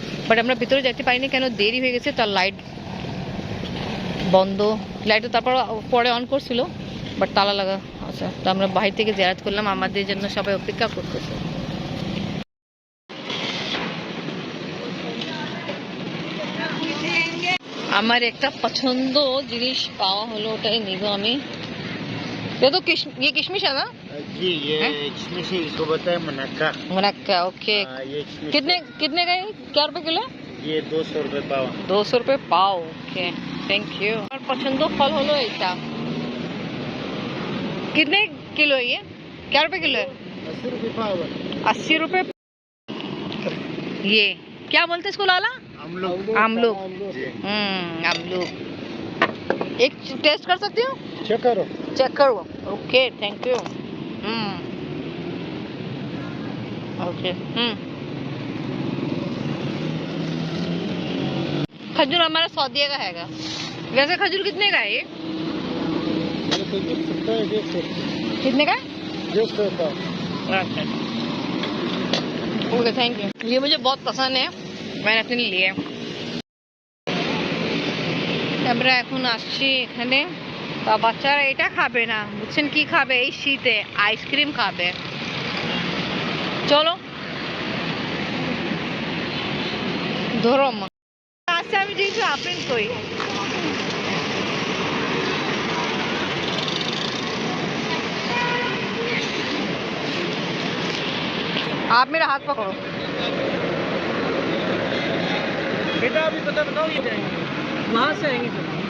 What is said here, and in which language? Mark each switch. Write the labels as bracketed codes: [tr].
[bn] But আমরা ভিতরে যেতে পারিনি কেন, দেরি হয়ে গেছে, তার লাইট বন্ধ, লাইটও তারপর পরে অন করছিল বাট তালা লাগা আছে। তো আমরা বাহির থেকে জিয়ারত করলাম, আমাদের জন্য সবাই অপেক্ষা করতেছে। আমার একটা পছন্দ জিনিস পাওয়া হলো, ওটাই নিব আমি। [hi] ये तो किशमिश है ना जी, ये किशमिश इसको बताए मुनक्का। मुनक्का, ओके। ये किशमिश कितने का है? क्या रुपए किलो? ये 200 रुपए पाव। 200 रुपए पाव, ओके थैंक यू। और पसंद फल [bn] হলো এটা। [hi] कितने किलो है ये? क्या रुपए किलो है? 80 रुपए पाव। 80 रुपए। ये क्या बोलते हैं इसको लाला? आमलूक। आमलूक। आमलूक। एक टेस्ट कर सकती हूँ? चेक करो। चेक करो, ओके थैंक यू। ओके। खजूर हमारा सौदिया का हैगा। वैसे खजूर कितने का है ये? कितने का है? 150 पाव। Okay thank you. ये मुझे बहुत पसंद है, मैंने अपने लिए लिया। [bn] আমরা এখন আসছি এখানে, তা বাচ্চারা এটা খাবে না, বুঝছেন কি খাবে এই শীতে? আইসক্রিম খাবে। চলো ধরো মা। আচ্ছা আমি যেহেতু আপেল কই, [hi] आप मेरा हाथ पकड़ो। बेटा अभी पता बताओ ये जाएंगे वहाँ से आएंगे तो